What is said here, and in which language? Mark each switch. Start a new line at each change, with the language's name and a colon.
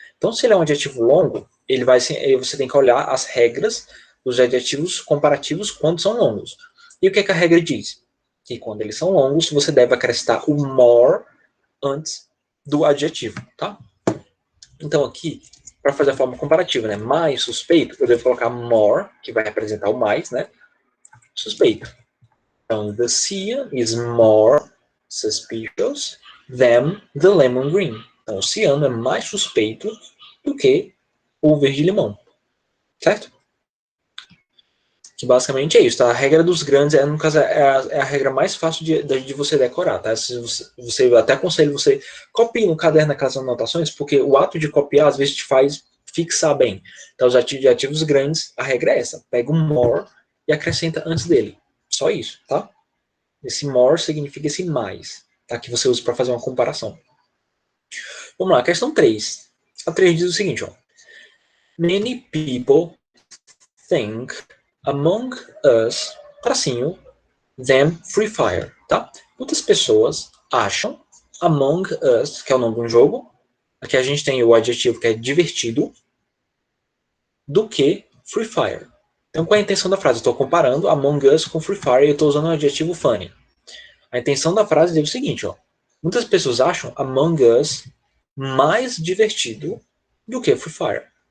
Portuguese: Então, se ele é um adjetivo longo, você tem que olhar as regras dos adjetivos comparativos quando são longos. E o que, é que a regra diz? Que quando eles são longos, você deve acrescentar o more antes do adjetivo, tá? Então aqui, para fazer a forma comparativa, né? Mais suspeito, eu devo colocar more, que vai representar o mais, né? Suspeito. Então,
English: the cyan is more suspicious than the lemon green.
Portuguese: Então, o ciano é mais suspeito do que o verde-limão, certo? Que basicamente é isso, tá? A regra dos grandes, no caso, é a regra mais fácil de você decorar, tá? Se você até aconselho você copie no caderno aquelas anotações, porque o ato de copiar às vezes te faz fixar bem. Então, os adjetivos grandes, a regra é essa: pega um more e acrescenta antes dele. Só isso, tá? Esse more significa esse mais, tá? Que você usa para fazer uma comparação. Vamos lá, questão 3. A 3 diz o seguinte, ó.
English: Many people think among us,
Portuguese: tracinho,
English: them Free Fire,
Portuguese: tá? Muitas pessoas acham Among Us, que é o nome de um jogo, aqui a gente tem o adjetivo que é divertido, do que Free Fire. Então, qual é a intenção da frase? Eu estou comparando Among Us com Free Fire e eu estou usando o adjetivo funny. A intenção da frase é o seguinte, ó. Muitas pessoas acham Among Us mais divertido do que Free Fire.